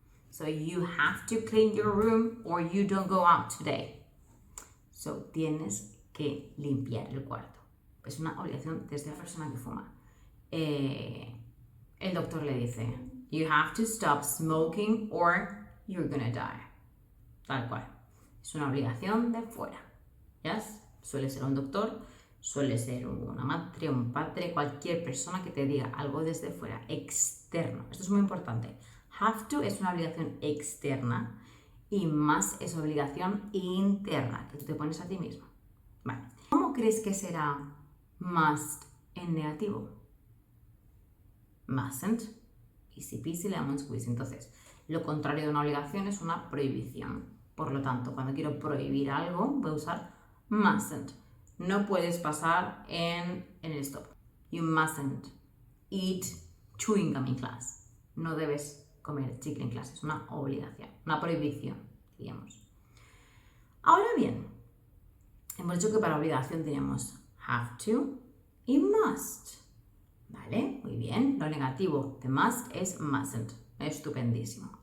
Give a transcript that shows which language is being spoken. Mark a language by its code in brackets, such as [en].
[en] So you have to clean your room or you don't go out today. [es] So, tienes que limpiar el cuarto. Es una obligación desde la persona que fuma. El doctor le dice, [en] you have to stop smoking or you're gonna die. [es] Tal cual. Es una obligación de fuera. ¿Yes? Suele ser un doctor, suele ser una madre, un padre, cualquier persona que te diga algo desde fuera, externo. Esto es muy importante. Have to es una obligación externa y must es obligación interna, que tú te pones a ti mismo. Vale. ¿Cómo crees que será must en negativo? Mustn't. [en] Easy peasy lemon squeeze. [es] Entonces, lo contrario de una obligación es una prohibición. Por lo tanto, cuando quiero prohibir algo, voy a usar mustn't. No puedes pasar en el stop. [en] You mustn't eat chewing gum in class. [es] No debes comer chicle en clase. Es una obligación, una prohibición, digamos. Ahora bien, hemos dicho que para obligación tenemos have to y must. ¿Vale? Muy bien. Lo negativo de must es mustn't. Estupendísimo.